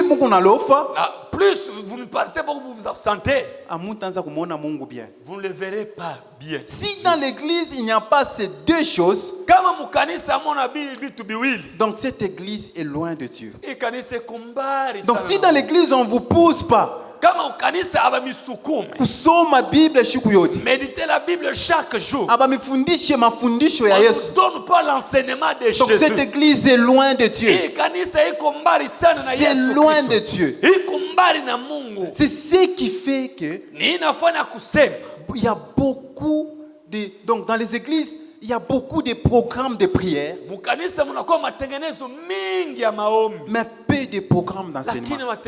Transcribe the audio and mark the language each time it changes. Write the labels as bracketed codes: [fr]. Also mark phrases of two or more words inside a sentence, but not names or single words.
[fr] plus vous ne partez pas, vous vous absentez, vous ne le verrez pas bien. Si dans l'église il n'y a pas ces deux choses, donc cette église est loin de Dieu. Donc si dans l'église on ne vous pousse pas, [sw] kusoma Bible siku yote, [fr] méditer la Bible chaque jour, [sw] abamifundishe mafundisho ya Yesu, [fr] donne pas l'enseignement de Jésus. Donc cette église est loin de Dieu. C'est loin de Dieu. C'est ce qui fait que il y a beaucoup de, donc dans les églises il y a beaucoup de programmes de prière, mais peu de programmes d'enseignement.